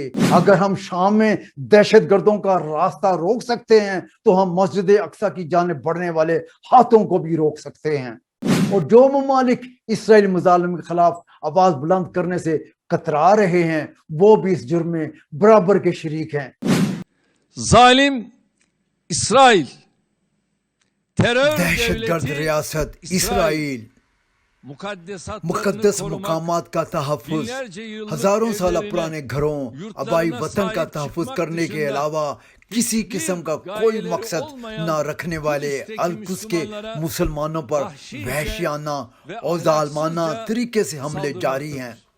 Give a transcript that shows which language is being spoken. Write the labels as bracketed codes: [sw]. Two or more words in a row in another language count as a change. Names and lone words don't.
[ur] اگر ہم شام میں دہشت گردوں کا راستہ روک سکتے ہیں تو ہم مسجد اقصیٰ کی جانب بڑھنے والے ہاتھوں کو بھی روک سکتے ہیں. اور جو ممالک اسرائیل مظالم کے خلاف آواز بلند کرنے سے کترا رہے ہیں وہ بھی اس جرم میں برابر کے شریک ہیں. [tr] Zalim İsrail, terör [ur] دہشت گرد [tr] devleti [ur] ریاست [tr] İsrail. [ur] اسرائیل مقدس مقامات کا تحفظ، ہزاروں سال پرانے گھروں آبائی وطن کا تحفظ کرنے کے علاوہ کسی قسم کا کوئی مقصد نہ رکھنے والے القدس کے مسلمانوں پر وحشیانہ اور ظالمانہ طریقے سے حملے جاری ہیں.